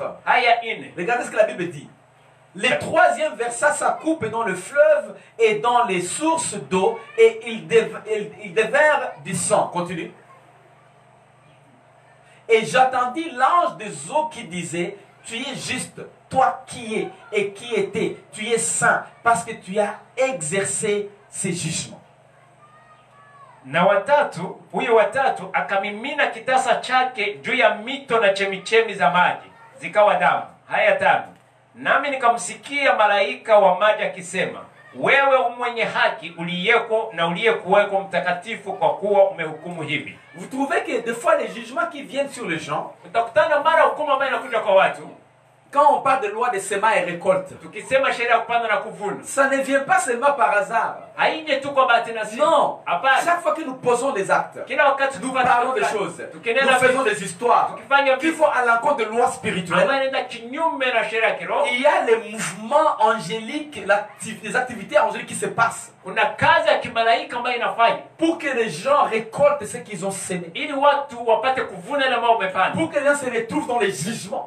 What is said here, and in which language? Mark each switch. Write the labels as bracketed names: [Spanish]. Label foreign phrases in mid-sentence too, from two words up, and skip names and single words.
[French] Regardez ce que la Bible dit. Le troisième verset, ça coupe dans le fleuve et dans les sources d'eau et il déverse du sang. Continue. Et j'entendis l'ange des eaux qui disait, tu es juste, toi qui es et qui étais, tu es saint, parce que tu as exercé ces jugements. [Swahili] Na huyo watatu akamimina kitasa chake juu ya mito na chemichemi za maji, zikawa damu. Haya 5. Nami nikamsikia malaika wa maji akisema, wewe mwenye haki uliyeko na uliyekuweko mtakatifu kwa kuwa umehukumu hivi. [French] Vous trouvez que des fois les jugements qui viennent sur les gens, [Swahili] utakutana mara hukumu ambayo inakuja kwa watu, [French] quand on parle de loi de sema et récolte, [Swahili] tukisema sheria ya kupanda na kuvuna, [French] ça ne vient pas seulement par hasard. Non, chaque fois que nous posons des actes, nous parlons des choses, nous faisons des histoires qui vont à l'encontre de lois spirituelles. Il y a les mouvements angéliques, les activités angéliques qui se passent pour que les gens récoltent ce qu'ils ont semé, pour que les gens se retrouvent dans les jugements.